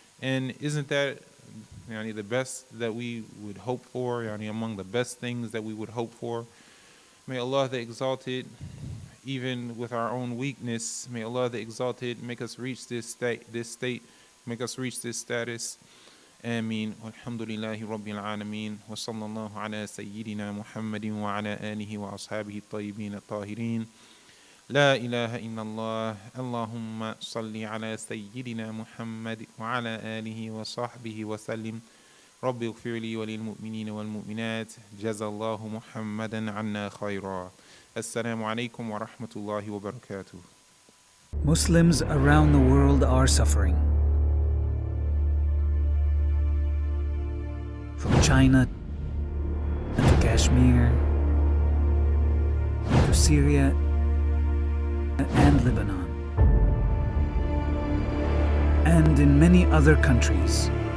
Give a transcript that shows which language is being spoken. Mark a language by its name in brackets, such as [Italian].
[English] And isn't that the best that we would hope for, among the best things that we would hope for? May Allah the Exalted, even with our own weakness, may Allah the Exalted make us reach this state, make us reach this status. [Arabic] آمين والحمد لله رب العالمين وصلى الله على سيدنا محمد وعلى آله وأصحابه الطيبين الطاهرين. لا إله إلا الله. اللهم صل على سيدنا محمد وعلى آله وصحبه وسلم. رب اغفر لي وللمؤمنين والمؤمنات. جزا الله محمدا عنا خيرا. السلام عليكم ورحمة الله وبركاته. [English] Muslims around the world are suffering. From China to Kashmir to Syria and Lebanon, and in many other countries.